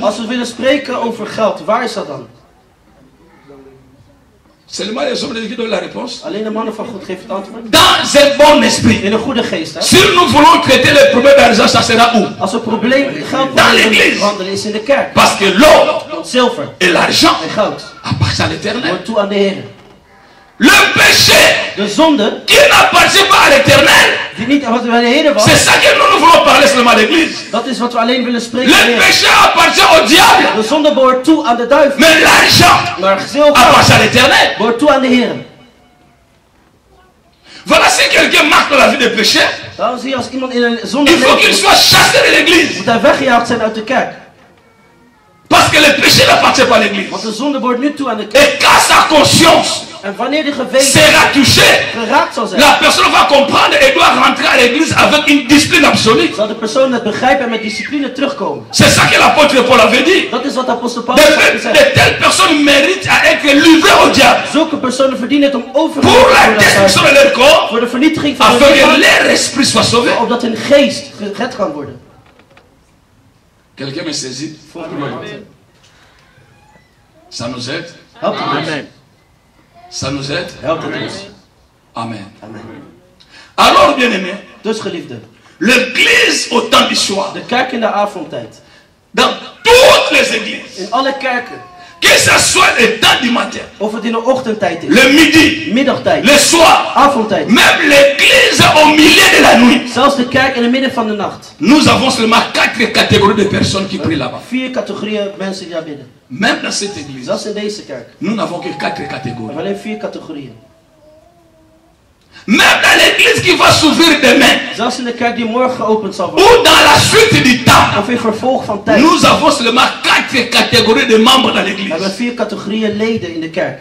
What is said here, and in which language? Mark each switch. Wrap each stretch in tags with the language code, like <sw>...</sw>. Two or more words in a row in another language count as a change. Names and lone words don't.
<nl>Als we willen spreken over geld, waar is dat dan?</nl> <fr>Seulement les hommes de Dieu qui donnent la réponse.</fr> <nl>Alleen de mannen van God geven het antwoord.</nl> <fr>Dans un bon esprit.</fr> <nl>In een goede geest. Hè?</nl> <fr>Si nous voulons traiter les problèmes d'argent, ça sera où?</fr> <nl>Als we</nl> <fr>l'église.</fr> <nl>geldproblemen behandelen, is in de kerk.</nl> <fr>Parce que l'or</fr> <nl>Want zilver</nl> <fr>et l'argent</fr> <nl>en goud</nl> <fr>appartiennent à l'éternel.</fr> <nl>behoort toe aan de Heer.</nl> <fr>Le péché</fr> <nl>De zonde,</nl> <fr>qui n'appartient pas à l'éternel,</fr> <nl>die niet wat bij de Heer was,</nl> <fr>c'est ça que nous voulons parler seulement à l'église.</fr> <nl>dat is wat we alleen willen spreken.</nl> <fr>Le</fr> <nl>aan de Heer.</nl> <fr>péché appartient au diable,</fr> <nl>De zonde behoort toe aan de duivel.</nl> <fr>mais l'argent</fr> <nl>Maar zilver</nl> <fr>appartient à l'éternel.</fr> <nl>behoort toe aan de Heer.</nl> <fr>Voilà, si quelqu'un marque dans la vie des péchés,</fr> <nl>Daarom zie je als iemand in een zonde</nl> <fr>il faut qu'il</fr> <nl>leeft,</nl> <fr>soit chassé de l'église.</fr> <nl>moet hij weggejaagd zijn uit de kerk.</nl> <fr>Parce que le péché n'appartient pas à l'église.</fr> <nl>Want de zonde behoort nu toe aan de kerk.</nl> <fr>Et quand sa conscience</fr> <nl>En wanneer die geweten</nl> <fr>sera touchée,</fr> <nl>geraakt zal zijn,</nl> <fr>la personne va comprendre et doit rentrer à l'église avec une discipline absolue.</fr> <nl>zal de persoon het begrijpen en met discipline terugkomen.</nl> <fr>C'est ça que l'apôtre Paul avait dit.</fr> <nl>Dat is wat apostel Paulus heeft gezegd.</nl> <fr>De telles personnes méritent à être livrées au diable</fr> <nl>Zulke personen verdienen het om</nl> <fr>pour</fr> <nl>overgeleverd te</nl> <fr>la</fr> <nl>worden aan</nl> <fr>destruction de</fr> <nl>Satan.</nl> <fr>leur corps,</fr> <nl>Voor de vernietiging van hun</nl> <fr>afin que</fr> <nl>lichaam,</nl> <fr>leur esprit soit sauvé.</fr> <nl>opdat hun geest gered kan worden.</nl> <fr>Quelqu'un me saisit? Ça nous aide?</fr> <nl>Helpt het ons?</nl> <fr>Ça nous aide?</fr> <nl>Helpt het ons?</nl> <fr>Amen.</fr> <nl>Amen.</nl> <fr>Alors, bien aimé,</fr> <nl>Dus geliefde,</nl> <fr>l'église au temps du soir,</fr> <nl>de kerk in de avondtijd,</nl> <fr>dans toutes les églises,</fr> <nl>in alle kerken,</nl> <fr>que ce soit le temps du matin,</fr> <nl>of het in de ochtendtijd is,</nl> <fr>le midi,</fr> <nl>middagtijd,</nl> <fr>le soir,</fr> <nl>avondtijd,</nl> <fr>même l'église au milieu de la nuit,</fr> <nl>zelfs de kerk in het midden van de nacht.</nl> <fr>nous avons seulement 4 catégories de personnes qui prient là-bas.</fr> <nl>4 categorieën mensen die daar bidden.</nl> <fr>Même dans cette église,</fr> <nl>Zelfs in deze kerk.</nl> <fr>nous n'avons que 4</fr> <nl>We</nl> <fr>catégories.</fr> <nl>hebben alleen 4 categorieën.</nl> <fr>Même dans l'église qui va s'ouvrir demain,</fr> <nl>Zelfs in de kerk die morgen geopend zal worden,</nl> <fr>ou dans la suite du temps,</fr> <nl>of in vervolg van tijd,</nl> <fr>nous avons seulement 4 catégories de membres dans</fr> <nl>we</nl> <fr>l'église.</fr> <nl>hebben 4 categorieën leden in de kerk.</nl>